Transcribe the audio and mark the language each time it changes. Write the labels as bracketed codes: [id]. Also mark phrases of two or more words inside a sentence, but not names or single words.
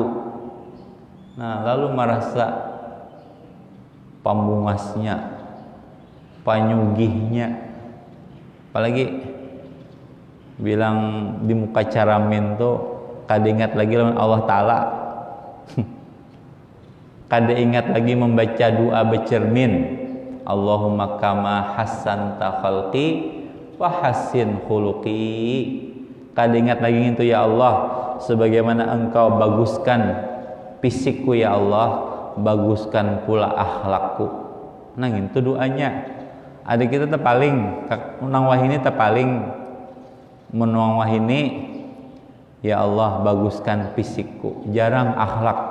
[bjn] Nah, lalu merasa pambungasnya, panyugihnya, apalagi bilang di muka caramin tuh kada ingat lagi lawan Allah Ta'ala. Kada ingat lagi membaca doa bercermin, [ar] اللهم كما حسنت خلقي وحسن خلقي. [bjn] Kada ingat lagi itu, ya Allah, sebagaimana engkau baguskan fisikku ya Allah, baguskan pula akhlakku. Nah itu doanya. Ada kita terpaling menang wahini terpaling menang wahini, ya Allah baguskan fisikku, jarang akhlak.